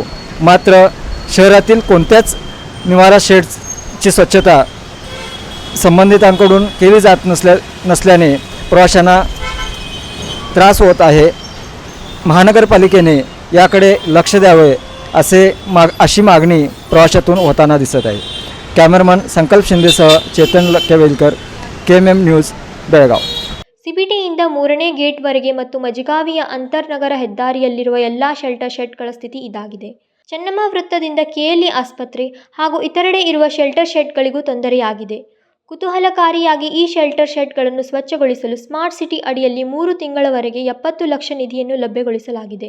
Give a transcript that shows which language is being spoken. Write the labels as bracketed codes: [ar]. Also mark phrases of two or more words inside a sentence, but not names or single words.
[mr] मात्र शहरातील कोणत्याच निवारा शेडची स्वच्छता संबंधितांकडून केली जात नसल्याने प्रवाशांना त्रास होत आहे. महानगरपालिकेने याकडे लक्ष द्यावे अशी मागणी प्रवाशातून होताना दिसत आहे. कॅमेरामन संकल्प शिंदेसह चेतन लक्केवेलकर, KMM न्यूज, ಬೆಳಗಾವಿ. [kn] ಸಿಬಿಟಿಯಿಂದ 3ನೇ ಗೇಟ್ವರೆಗೆ ಮತ್ತು ಮಜಗಾವಿಯ ಅಂತರ್ನಗರ ಹೆದ್ದಾರಿಯಲ್ಲಿರುವ ಎಲ್ಲಾ ಶೆಲ್ಟರ್ ಶೆಡ್ಗಳ ಸ್ಥಿತಿ ಇದಾಗಿದೆ. ಚನ್ನಮ್ಮ ವೃತ್ತದಿಂದ KLE ಆಸ್ಪತ್ರೆ ಹಾಗೂ ಇತರೆಡೆ ಇರುವ ಶೆಲ್ಟರ್ ಶೆಡ್ಗಳಿಗೂ ತೊಂದರೆಯಾಗಿದೆ. ಕುತೂಹಲಕಾರಿಯಾಗಿ ಈ ಶೆಲ್ಟರ್ ಶೆಡ್ಗಳನ್ನು ಸ್ವಚ್ಛಗೊಳಿಸಲು ಸ್ಮಾರ್ಟ್ ಸಿಟಿ ಅಡಿಯಲ್ಲಿ 3 ತಿಂಗಳವರೆಗೆ 70 ಲಕ್ಷ ನಿಧಿಯನ್ನು ಲಭ್ಯಗೊಳಿಸಲಾಗಿದೆ.